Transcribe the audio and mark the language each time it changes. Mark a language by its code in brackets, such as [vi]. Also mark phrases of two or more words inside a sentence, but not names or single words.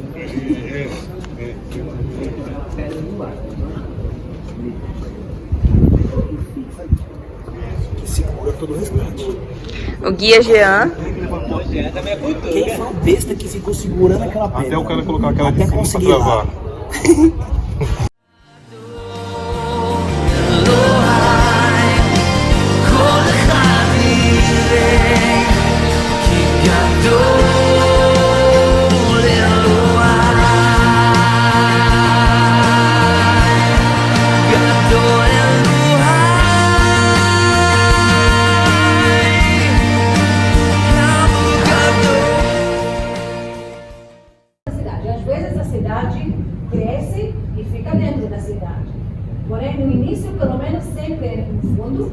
[pt] Pedra no mar. Que segura todo o restante. O guia Jean. Quem foi o besta que ficou segurando aquela pedra? Até o cara colocar aquela até de cima conseguir pra travar. [he] כל אחד יראה כי גדול אלוהי. גדול [pt] Às vezes a cidade cresce e fica dentro da cidade. Porém, no início, pelo menos, sempre era no fundo.